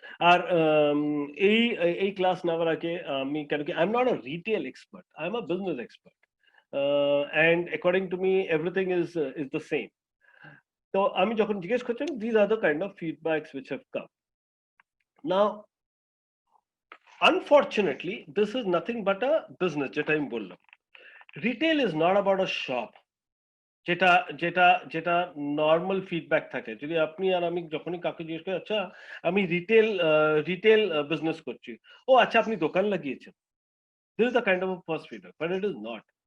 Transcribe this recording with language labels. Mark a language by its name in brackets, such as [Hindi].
[Bangla] আর এই এই ক্লাস নেওয়ার আগে আমি, কেন কি [English] I am not a retail expert, I am a business expert, and according to me everything is the same. [Bangla] তো আমি যখন জিজ্ঞেস করছিলাম, [English] This are the kind of feedbacks which have come now. Unfortunately, this is nothing but a business, [Bangla] যেটা আমি বললাম। [English] retail is not about a shop, [Bangla] যেটা যেটা যেটা নর্মাল ফিডব্যাক থাকে। যদি আপনি আর আমি যখনই কাউকে জিজ্ঞেস করি, আচ্ছা আমি রিটেল বিজনেস করছি, ও আচ্ছা আপনি দোকান লাগিয়েছেন, [English] This is the kind of first feedback, but it is not.